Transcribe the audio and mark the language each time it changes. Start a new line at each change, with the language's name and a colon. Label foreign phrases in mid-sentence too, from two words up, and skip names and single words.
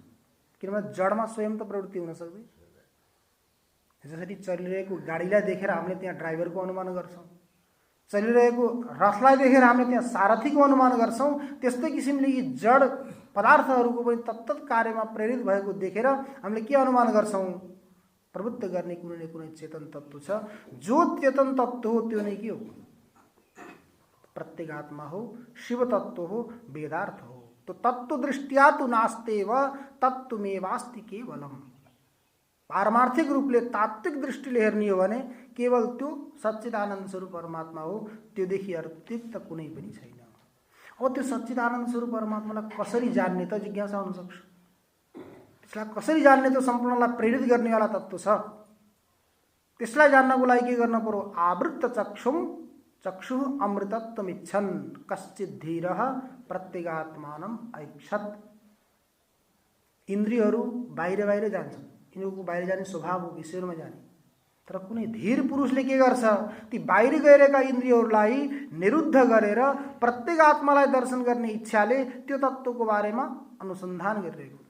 Nepali: किनभने जडमा स्वयं त प्रवृत्ति हुन सक्दैन। जसरी चलिरहेको गाडीलाई देखेर हामीले त्यहाँ ड्राइभरको अनुमान गर्छौँ, चलिरहेको रथलाई देखेर हामीले त्यहाँ सारथीको अनुमान गर्छौं। त्यस्तै किसिमले यी जड पदार्थहरूको पनि तत्तत कार्यमा प्रेरित भएको देखेर हामीले के अनुमान गर्छौं? प्रवृत्त गर्ने कुनै न कुनै चेतन तत्व छ। जो चेतन तत्व हो त्यो नै के हो? प्रत्यगात्मा हो, शिव तत्व हो, वेदार्थ हो।
Sanskrit: तो तत्व दृष्टिया तो नास्तेव तत्वमेवास्ति केवलम।
Nepali: पारमार्थिक रूपले तात्विक दृष्टिले हेर्ने हो भने केवल त्यो सच्चिदानन्द स्वरूप परमात्मा हो, त्योदेखि अतिरिक्त कुनै पनि छैन। अब त्यो सच्चिदानन्द स्वरूप परमात्मालाई कसरी जान्ने त जिज्ञासा हुन सक्छ। त्यसलाई कसरी जान्ने त सम्पूर्णलाई प्रेरित गर्नेवाला तत्व छ। त्यसलाई जान्नको लागि के गर्न पर्यो?
Sanskrit: आवृत्त चक्षु अमृतत्वमिच्छन् कश्चित् धीरः प्रत्यगात्मानं ऐक्षत।
Nepali: इन्द्रियहरू बाहिर बाहिर जान्छन्, यिनीहरूको बाहिर जाने स्वभाव हो, ईश्वरमा जाने। तर कुनै धीर पुरुषले के गर्छ? ती बाहिर गएका इन्द्रियहरूलाई निरुद्ध गरेर प्रत्यगात्मालाई दर्शन गर्ने इच्छाले त्यो तत्त्वको बारेमा अनुसन्धान गरिरहेको हुन्छ।